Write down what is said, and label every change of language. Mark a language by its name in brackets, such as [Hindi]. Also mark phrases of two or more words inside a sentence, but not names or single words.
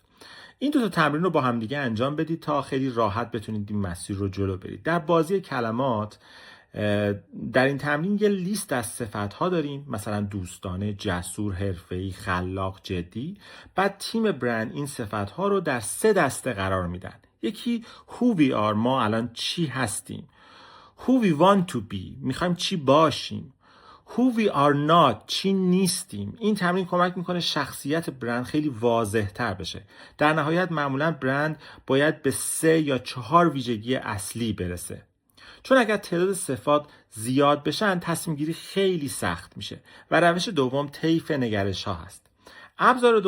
[Persian] این 2 تا تمرین رو با هم دیگه انجام بدید تا خیلی راحت بتونید این مسیر رو جلو برید. در بازی کلمات در این تمرین یه لیست از صفت‌ها داریم، مثلا دوستانه، جسور، حرفه‌ای، خلاق، جدی. بعد تیم برند این صفت‌ها رو در 3 دسته قرار میدن. [English] یکی who we are، [Persian] ما الان چی هستیم. [English] who we want to be، [Persian] میخوایم چی باشیم. [English] who we are not، [Persian] چی نیستیم. این تمرین کمک میکنه شخصیت برند خیلی واضح تر بشه. در نهایت معمولا برند باید به 3 یا 4 ویژگی اصلی برسه، چون اگر تعداد صفات زیاد بشن تصمیم گیری خیلی سخت میشه. و روش دوم طیف نگرش ها هست.